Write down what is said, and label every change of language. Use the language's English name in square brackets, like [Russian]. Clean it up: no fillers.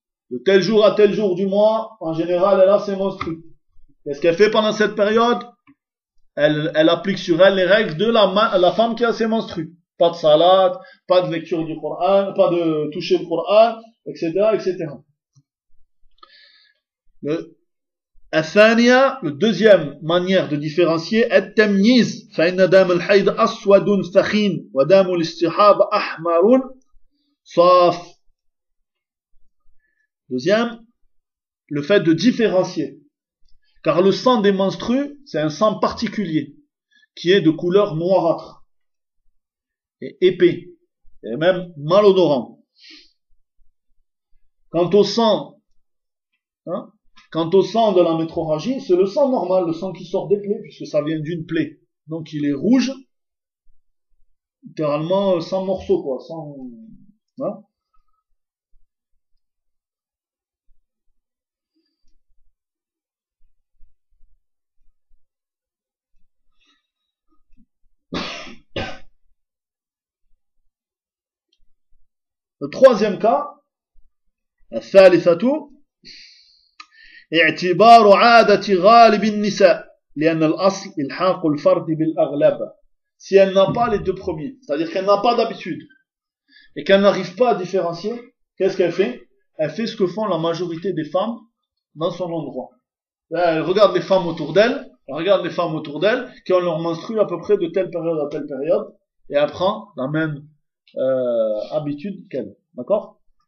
[French] De tel jour à tel jour du mois, en général, elle a ses menstrues. Qu'est-ce qu'elle fait pendant cette période? Elle applique sur elle les règles de la femme qui a ses menstrues. Pas de salat, pas de lecture du Coran, pas de toucher le Coran, etc., etc. Le deuxième manière de différencier est [Arabic] التمييز فإن دم الحيض أسود ثخين ودم الاستحاب أحمر صاف. [French] Deuxième, le fait de différencier, car le sang des menstrues, c'est un sang particulier qui est de couleur noirâtre et épais et même malodorant. Quant au sang de la métrorragie, c'est le sang normal, le sang qui sort des plaies, puisque ça vient d'une plaie. Donc il est rouge, littéralement sans morceaux, quoi, sans. Hein? Le troisième cas, [Arabic] الثالثة. اعتبار عادة غالب النساء لأن الأصل إلحاق الفرد بالأغلب. [French] Si elle n'a pas les deux premiers, c'est-à-dire qu'elle n'a pas d'habitude et qu'elle n'arrive pas à différencier, qu'est-ce qu'elle fait? Elle fait ce que font la majorité des femmes dans son endroit. Elle regarde les femmes autour d'elle, elle regarde les femmes autour d'elle qui ont leur menstrue à peu près de telle période à telle période et elle prend la même habitude qu'elle. D'accord?